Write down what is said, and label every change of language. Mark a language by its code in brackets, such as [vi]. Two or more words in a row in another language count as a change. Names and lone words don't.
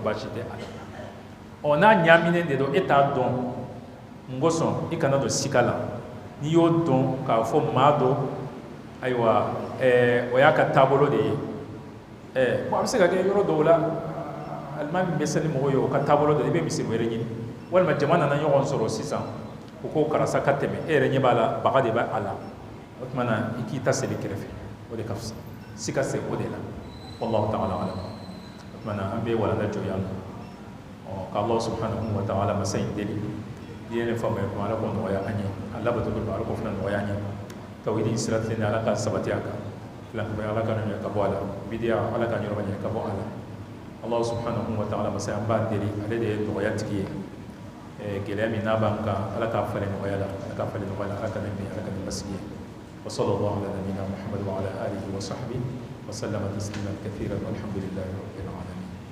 [bm] baasi tɛ a la n'a ɲaaminen de don e t'a dɔn mun kosɔn i kana don sika la n'i y'o dɔn k'a fɔ maa dɔ ayiwa o y'a ka taabolo de ye a bɛ se ka kɛ yɔrɔ dɔw la alimami bɛ seli mɔgɔw ye o ka taabolo de i bɛ misiri wɛrɛ ɲini walima jama nana ɲɔgɔn sɔrɔ sisan u ko karisa ka tɛmɛ e yɛrɛ ɲɛ b'a la baga de b'a la o tuma na i k'i ta seli kɛrɛfɛ o de ka fisa sika se o de la [ar] والله تعالى أعلم [bm] o tuma na an bɛ walanda jɔ yan nɔ ka [ar] الله سبحانه وتعالى [bm] masa in deli n'i ye nin faamuya kuma ala k'o nɔgɔya an ye a labato don ala k'o fana nɔgɔya an ye tawhidi sira tilen ala ka sabati a kan filankuya ala ka ɲɛ ka bɔ a la bidiya ala ka ɲɔrɔ ɲɛ ka bɔ a la [ar] الله سبحانه وتعالى [bm] masa an b'a deli ale de ye nɔgɔya tigi ye gɛlɛya min n'a b'an kan ala k'a falen nɔgɔya la ala k'a falen nɔgɔya la ala ka nin mɛn ala ka nin basigi ye [ar] وصلى الله على نبينا محمد وعلى آله وصحبه وسلم تسليما كثيرا والحمد لله رب العالمين